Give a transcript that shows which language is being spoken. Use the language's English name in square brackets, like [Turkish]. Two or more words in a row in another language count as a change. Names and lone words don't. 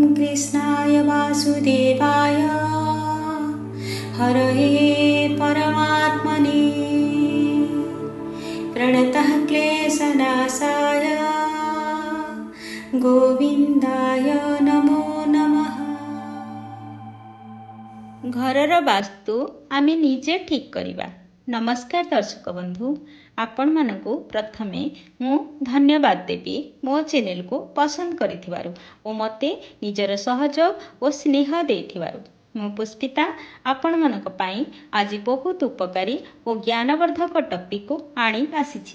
[Sanskrit] कृष्णाय वासुदेवाय हरये परमात्मने प्रणतः क्लेशनाशाय गोविन्दाय नमो नमः। [Odia] ଘରର ବାସ୍ତୁ ଆମେ ନିଜେ ଠିକ କରିବା। ନମସ୍କାର ଦର୍ଶକ ବନ୍ଧୁ, ଆପଣ ମାନଙ୍କୁ ପ୍ରଥମେ ମୁଁ ଧନ୍ୟବାଦ ଦେବି ମୋ ଚ୍ୟାନେଲ କୁ ପସନ୍ଦ କରିଥିବାରୁ ଓ ମତେ ନିଜର ସହଯୋଗ ଓ ସ୍ନେହ ଦେଇଥିବାରୁ। ମୁଁ ପୁଷ୍ପିତା ଆପଣ ମାନଙ୍କ ପାଇଁ ଆଜି ବହୁତ ଉପକାରୀ ଓ ଜ୍ଞାନବର୍ଦ୍ଧକ ଟପିକ କୁ ଆଣି ଆସିଛି।